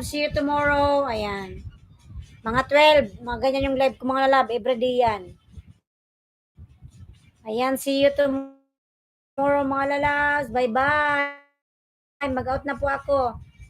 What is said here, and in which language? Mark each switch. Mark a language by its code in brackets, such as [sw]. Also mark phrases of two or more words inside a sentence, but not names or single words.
[en] See you tomorrow. [tl] Ayan. Mga 12. Mga ganyan yung live ko, mga lalab. Everyday yan. Ayan, [en] see you tomorrow, [tl] mga lalabs. Bye-bye. Mag-out na po ako.